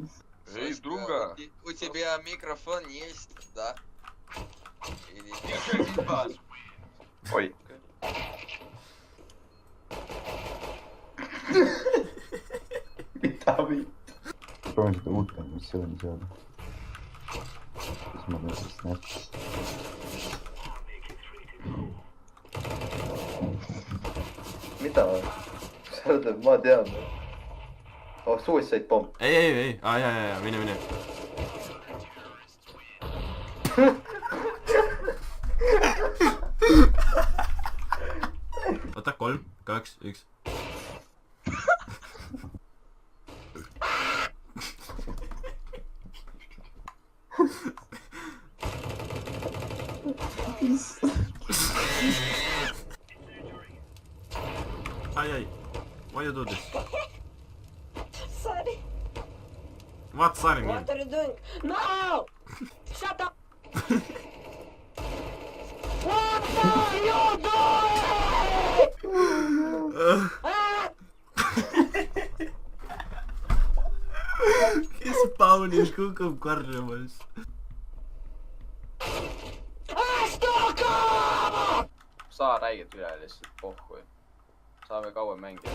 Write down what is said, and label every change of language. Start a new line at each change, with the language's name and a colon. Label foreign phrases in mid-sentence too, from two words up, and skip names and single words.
Russian: Эй, друга! У тебя микрофон есть, да? Или нет?
Estonian: Oi. Mida viit? Proovin seda uut missiooni saada. Siis ma teen seda snatch. Mida? Sa ütled, ma tean. Oh,
English: suicide bomb.
Estonian: Ei. Jaa, mine. Oota, 3, 2, 1. Ai.
English: Why you do this? Sorry. What sorry mean? What are you doing? No! Shut up! What are you doing?
Estonian: Kes Paulis kukub karjumas? Saa räigelt üle lihtsalt, pohhui. Saame kauem mängida.